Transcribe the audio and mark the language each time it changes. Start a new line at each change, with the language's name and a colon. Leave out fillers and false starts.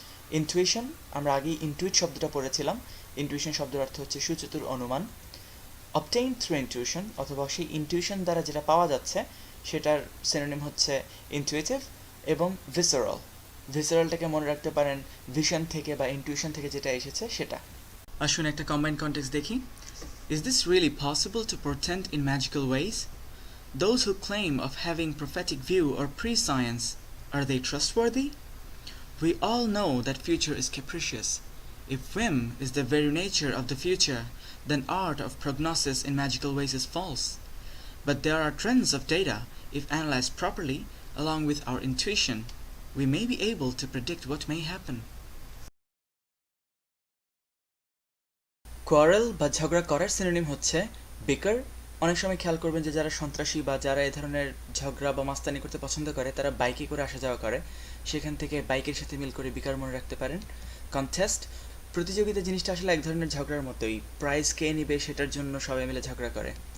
Bangla: Intuition, আমরা আগেই Intuit শব্দটা পড়েছিলাম, ইনটুইশন শব্দের অর্থ হচ্ছে সুচতুর অনুমান। অবটেইন থ্রু ইনটিউশন, অথবা সেই ইনটিউশন দ্বারা যেটা পাওয়া যাচ্ছে সেটার সিনোনিম হচ্ছে ইনটুইটিভ। এবং ভিসেরাল, ভিসেরালটাকে মনে রাখতে পারেন ভিশন থেকে বা ইনটিউশন থেকে যেটা এসেছে সেটা। আসুন একটা কম্বাইন্ড কনটেক্সট দেখি।
English: Is this really possible to portend in magical ways? Those who claim of having prophetic view or prescience, are they trustworthy? We all know that future is capricious. If whim is the very nature of the future, then art of prognosis in magical ways is false. But there are trends of data. If analyzed properly, along with our intuition, we may be able to predict what may happen.
Bangla: Quarrel বা ঝগড়া করার synonym হচ্ছে বিকার। অনেক সময় খেয়াল করবেন যে যারা সন্ত্রাসী বা যারা এই ধরনের ঝগড়া বা মাস্তানি করতে পছন্দ করে তারা বাইকে করে আসা যাওয়া করে, সেখান থেকে বাইকের সাথে মিল করে বিকার মনে রাখতে পারেন। কনটেস্ট, প্রতিযোগিতা জিনিসটা আসলে এক ধরনের ঝগড়ার মতোই, প্রাইজ কে নিবে সেটার জন্য সবাই মিলে ঝগড়া করে।